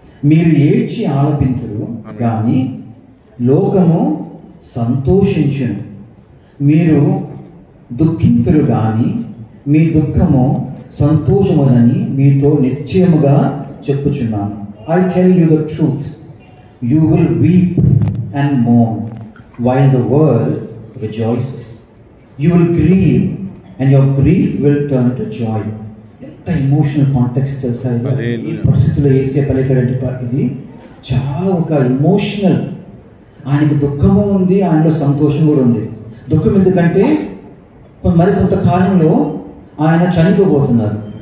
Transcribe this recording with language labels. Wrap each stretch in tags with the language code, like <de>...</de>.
<te>మీరు ఏడ్చి ఆలపింతురు కానీ లోకము సంతోషించును, మీరు దుఃఖింతురు కానీ మీ దుఃఖము సంతోషమునని మీతో నిశ్చయముగా చెప్పుచున్నాను.</te> <en>I tell you the truth, you will weep and mourn while the world rejoices. You will grieve and your grief will turn to joy.</en> <te>ఎంత ఎమోషనల్ కాంటెక్స్ట్ తెలుసా ఈ పరిస్థితుల్లో ఏసే పలికాడంటే, ఇది చాలా ఒక ఎమోషనల్. ఆయనకు దుఃఖము ఉంది, ఆయనలో సంతోషం కూడా ఉంది. దుఃఖం ఎందుకంటే మరి కొంతకాలంలో ఆయన చనిపోబోతున్నారు.</te>